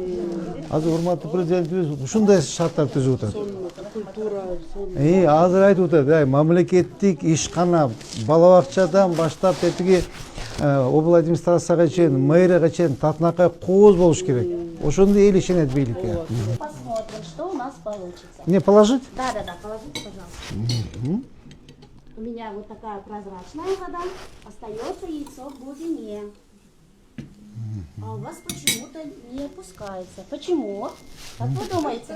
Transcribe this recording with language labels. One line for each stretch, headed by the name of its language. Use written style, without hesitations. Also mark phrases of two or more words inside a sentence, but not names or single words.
Kyrgyz: Азыр урматтуу президентибиз ушундай шарттар түзүп атат. Культура, Азыр айтып атат, мамлекеттик ишкана бала бакчадан баштап этиги обл администрацияга чейин, мэрияга чейин татынакай кооз болуш керек. Ошондо эл ишенет бийликке.
Russian: Посмотрим, что у нас получится. Не положить? Да, положите, пожалуйста. У меня вот такая прозрачная вода, остается яйцо в глубине. А у вас почему-то не опускается. Почему? Как вы думаете?